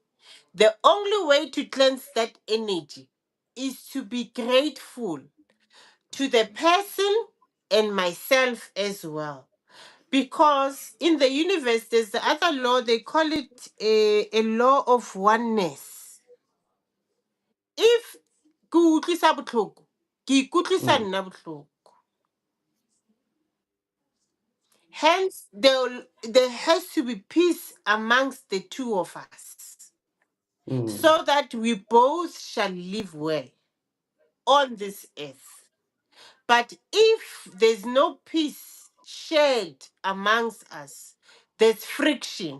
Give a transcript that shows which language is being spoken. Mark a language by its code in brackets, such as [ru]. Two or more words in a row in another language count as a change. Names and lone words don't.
[en] The only way to cleanse that energy is to be grateful to the person and myself as well. Because in the universe, there's the other law, they call it a law of oneness. [tn] If ke utlwisa botlhoko, ke ikutlwisa mm, nna botlhoko. [en] Hence, there has to be peace amongst the two of us mm, so that we both shall live well on this earth. But if there's no peace shared amongst us, there's friction.